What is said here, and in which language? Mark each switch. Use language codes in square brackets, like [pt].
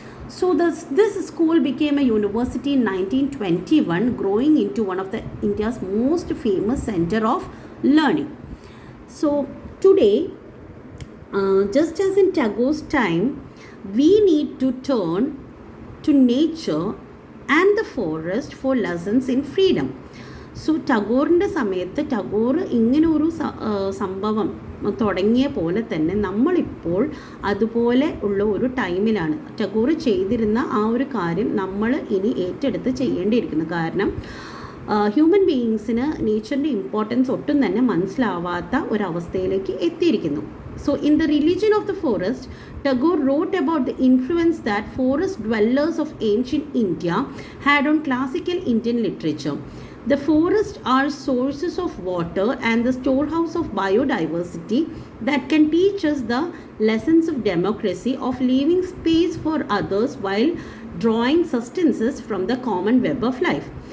[en] So this school became a university in 1921, growing into one of the India's most famous center of learning. So today, just as in Tagore's time, we need to turn to nature and the forest for lessons in freedom. [ml] So ടാഗോറിൻ്റെ സമയത്ത് ടാഗോർ ഇങ്ങനെ ഒരു സംഭവം തുടങ്ങിയ പോലെ തന്നെ നമ്മളിപ്പോൾ അതുപോലെ ഉള്ള ഒരു ടൈമിലാണ്. ടാഗോർ ചെയ്തിരുന്ന ആ ഒരു കാര്യം നമ്മൾ ഇനി ഏറ്റെടുത്ത് ചെയ്യേണ്ടിയിരിക്കുന്നു. കാരണം ഹ്യൂമൻ ബീയിങ്സിന് നേച്ചറിൻ്റെ ഇമ്പോർട്ടൻസ് ഒട്ടും തന്നെ മനസ്സിലാവാത്ത ഒരവസ്ഥയിലേക്ക് എത്തിയിരിക്കുന്നു. [en] So in the religion of the forest, Tagore wrote about the influence that forest dwellers of ancient India had on classical Indian literature. The forests are sources of water and the storehouse of biodiversity that can teach us the lessons of democracy, of leaving space for others while drawing sustenance from the common web of life.